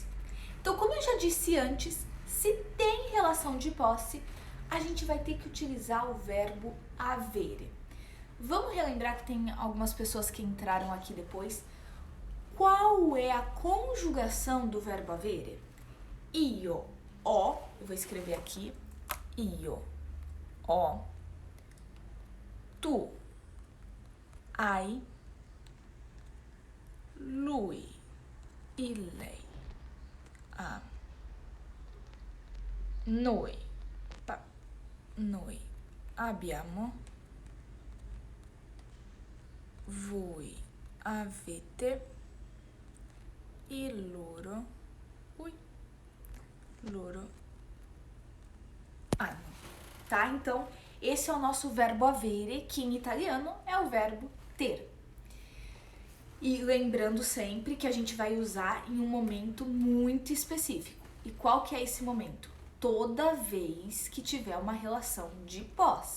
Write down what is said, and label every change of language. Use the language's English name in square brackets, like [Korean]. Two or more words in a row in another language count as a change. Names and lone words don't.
[Portuguese] Então, como eu já disse antes, se tem relação de posse, a gente vai ter que utilizar o verbo avere. Vamos relembrar que tem algumas pessoas que entraram aqui depois. Qual é a conjugação do verbo avere? [Italian] Io, ho, [Portuguese] eu vou escrever aqui, [Italian] io, ho, tu, hai, lui, il, lei, noi, noi abbiamo, voi avete, e loro hanno, [Portuguese] tá? Então, esse é o nosso verbo avere, que em italiano é o verbo ter. E lembrando sempre que a gente vai usar em um momento muito específico. E qual que é esse momento? Toda vez que tiver uma relação de posse.